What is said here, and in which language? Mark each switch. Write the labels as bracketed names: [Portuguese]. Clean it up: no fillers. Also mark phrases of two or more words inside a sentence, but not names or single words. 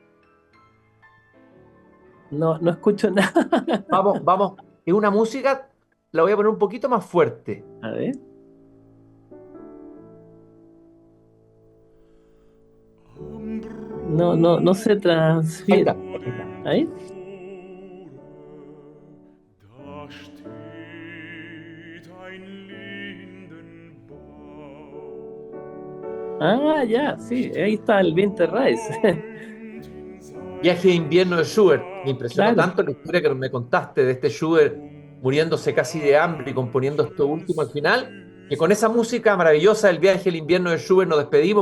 [Spanish] No, no escucho nada. Vamos, es una música, la voy a poner un poquito más fuerte. A ver. No se Ahí transfiere. está. ¿Ahí? [German] Da steht ein Lindenbaum. [Spanish] Ah, ya, sí, ahí está el Winterreise. Viaje de invierno de Schubert. Me impresionó Claro. tanto la historia que me contaste de este Schubert muriéndose casi de hambre y componiendo esto último al final, que con esa música maravillosa del viaje del invierno de Schubert nos despedimos.